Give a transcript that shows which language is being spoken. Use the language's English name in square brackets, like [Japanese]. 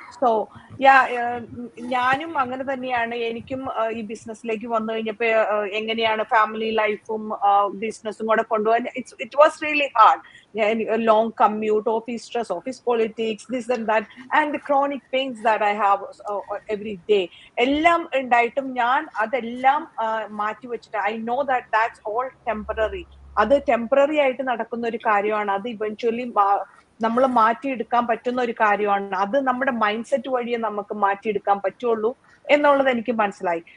[Malayalam] So yeah, ഞാനും അങ്ങനെ തന്നെയാണ്. എനിക്കും ഈ ബിസിനസ്സിലേക്ക് വന്നു കഴിഞ്ഞപ്പോ എങ്ങനെയാണ് ഫാമിലി ലൈഫും ബിസിനസ്സും കൂടെ കൊണ്ടുപോകാൻ, [English] It was really hard. Long commute, office stress, office politics, this and that, and the chronic pains that I have every day. [Malayalam] എല്ലാം ഉണ്ടായിട്ടും ഞാൻ അതെല്ലാം മാറ്റി വെച്ചിട്ട്, [English] I know that that's all temporary. [Malayalam] അത് ടെമ്പററി ആയിട്ട് നടക്കുന്ന ഒരു കാര്യമാണ്. അത് ഇവൻച്വലി നമ്മൾ മാറ്റിയെടുക്കാൻ പറ്റുന്ന ഒരു കാര്യമാണ്. അത് നമ്മുടെ മൈൻഡ് സെറ്റ് വഴിയെ നമുക്ക് മാറ്റിയെടുക്കാൻ പറ്റുള്ളൂ എന്നുള്ളത് എനിക്ക് മനസ്സിലായി.